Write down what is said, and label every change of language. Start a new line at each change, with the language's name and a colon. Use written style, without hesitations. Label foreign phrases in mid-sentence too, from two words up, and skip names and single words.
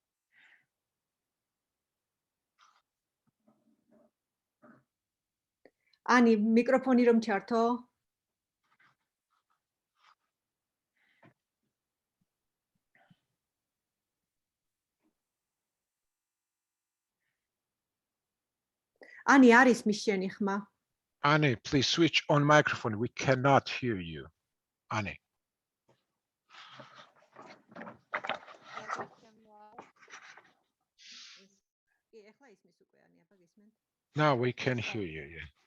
Georgian: Ani, mikrofoni რომ ჩართო. Ani, არის მის შენი ხმა?
English: Ani, please switch on microphone. We cannot hear you. Ani. Now we can hear you. Yeah.